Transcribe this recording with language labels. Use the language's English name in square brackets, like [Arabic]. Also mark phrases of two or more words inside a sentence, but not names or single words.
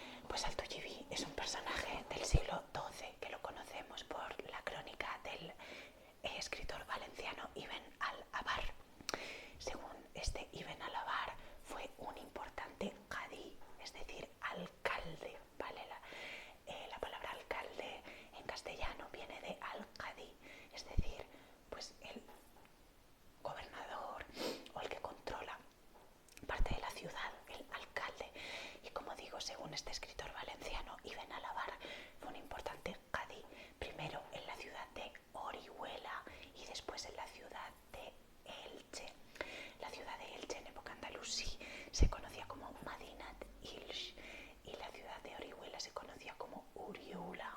[Spanish] Pues Al-Tujibi es un personaje del siglo XII que lo conocemos por la crónica del escritor valenciano Ibn al-Abar. Según este Ibn al-Abar, fue un importante qadí, es decir, alcalde, ¿vale? La palabra alcalde en castellano viene de al-qadí, es decir, pues el gobernador o el que controla parte de la ciudad, el alcalde. Y como digo, según este escritor valenciano Ibn al-Abar, fue un importante qadí, primero en la ciudad de Orihuela y después en la ciudad de Elche. La ciudad de Elche en época andalusí se conocía como Madinat Ilch y la ciudad de Orihuela se conocía como Uriula.